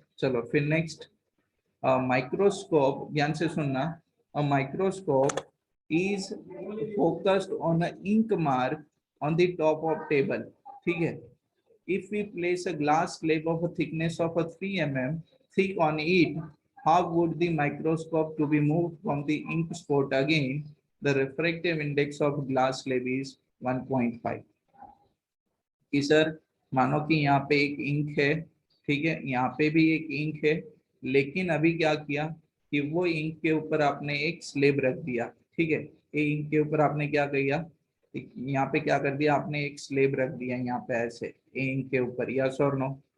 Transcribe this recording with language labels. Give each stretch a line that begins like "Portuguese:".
Hindi: चलो फिर next, microscope, ध्यान से सुनना।
English: A microscope is focused on a ink mark on the top of table. ठीक है, if we place a glass slab of a thickness of a 3 mm thick on it, how would the microscope to be moved from the ink spot? Again, the refractive index of glass slab is 1.5।
Hindi: कि sir मानो कि यहाँ पे एक ink है, ठीक है, यहाँ पे भी एक इंक है, लेकिन अभी क्या किया कि वो इंक के ऊपर आपने एक स्लेब रख दिया। ठीक है, ये इंक के ऊपर आपने क्या किया? यहाँ पे क्या कर दिया आपने? एक स्लेब रख दिया यहाँ पे ऐसे इंक के ऊपर, यस और नो?